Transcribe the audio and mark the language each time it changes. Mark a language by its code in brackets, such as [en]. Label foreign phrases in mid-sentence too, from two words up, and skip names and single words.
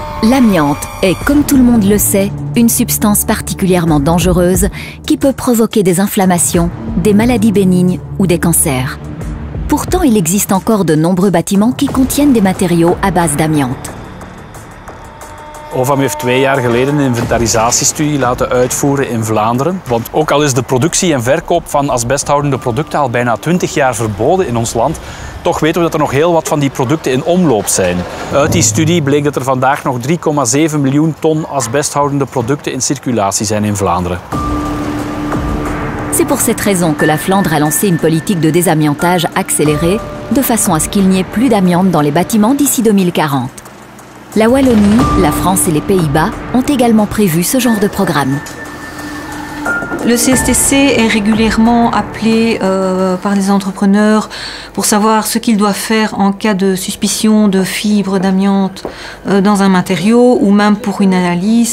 [fr] L'amiante est, comme tout le monde le sait, une substance particulièrement dangereuse qui peut provoquer des inflammations, des maladies bénignes ou des cancers. Pourtant, il existe encore de nombreux bâtiments qui contiennent des matériaux à base d'amiante. [nl] OVAM heeft 2 jaar geleden een inventarisatiestudie laten uitvoeren in Vlaanderen. Want ook al is de productie en verkoop van asbesthoudende producten al bijna 20 jaar verboden in ons land, toch weten we dat er nog heel wat van die producten in omloop zijn. Uit die studie bleek dat er vandaag nog 3,7 miljoen ton asbesthoudende producten in circulatie zijn in Vlaanderen. [fr] C'est pour cette raison que la Flandre a lancé une politique de désamiantage accélérée, de façon à ce qu'il n'y ait plus d'amiante dans les bâtiments d'ici 2040. La Wallonie, la France et les Pays-Bas ont également prévu ce genre de programme. Le CSTC est régulièrement appelé par les entrepreneurs pour savoir ce qu'ils doivent faire en cas de suspicion de fibres d'amiante dans un matériau ou même pour une analyse.